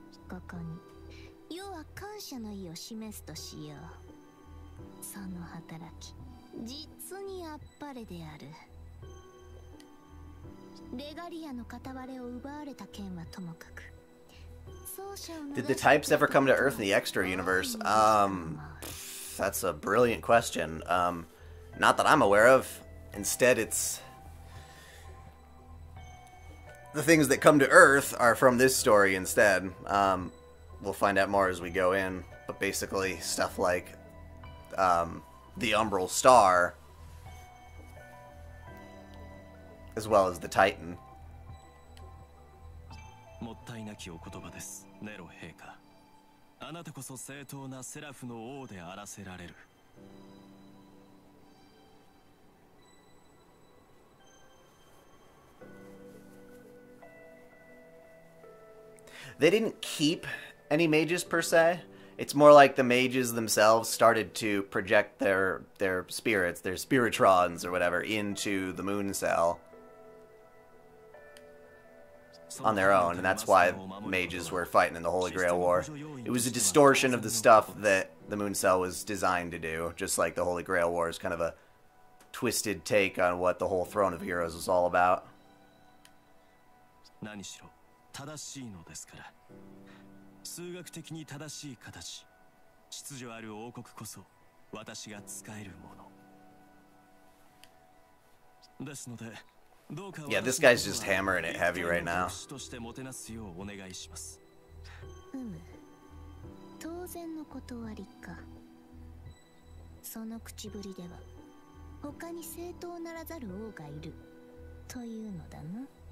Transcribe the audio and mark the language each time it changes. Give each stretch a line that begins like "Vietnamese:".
Japanese: ここに世は感謝の意を示すとしよう。その働き実にあっぱれである。レガリアの片割れを奪われた件はともかく、
English: Did the types ever come to Earth in the Extra universe? That's a brilliant question. Not that I'm aware of. Instead, it's... the things that come to Earth are from this story instead. We'll find out more as we go in. But basically, stuff like the Umbral Star, as well as the Titan.
Japanese: もったいなきお言葉です、ネロ陛下。あなたこそ正当なセラフの王であらせられる。
English: They didn't keep any mages per se. It's more like the mages themselves started to project their spirits, their spiritrons or whatever, into the moon cell on their own, and that's why mages were fighting in the Holy Grail War. It was a distortion of the stuff that the moon cell was designed to do, just like the Holy Grail War is kind of a twisted take on what the whole Throne of Heroes was all about.
Japanese: 何しろ正しいのですから。数学的に正しい形、秩序ある王国こそ私が使えるもの。ですので、どうか
English: Yeah, this guy's just hammering it heavy right now.
Japanese: としてもてなすようお願いします。当然の断りか。その口ぶりでは他に正当ならざる王がいるというのだな。